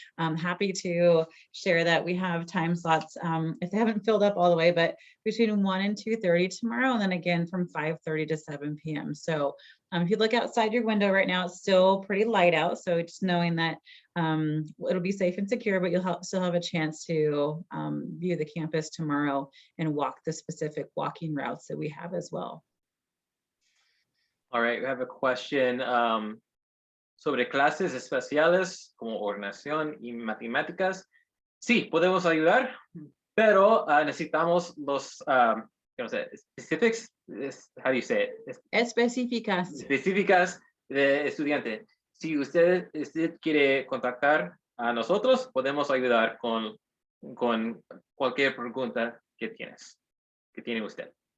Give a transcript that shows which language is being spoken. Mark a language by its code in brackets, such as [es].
[en] I'm happy to share that we have time slots, if they haven't filled up all the way, but between 1 and 2:30 tomorrow, and then again from 5:30 to 7 p.m. So if you look outside your window right now, it's still pretty light out. So just knowing that it'll be safe and secure, but you'll still have a chance to view the campus tomorrow and walk the specific walking routes that we have as well. All right, we have a question [es] sobre clases especiales como ordenación y matemáticas. Sí, podemos ayudar, pero necesitamos [en] specifics, how do you say it? [es] Específicas. Específicas de estudiante. Si usted quiere contactar a nosotros, podemos ayudar con cualquier pregunta que tiene usted.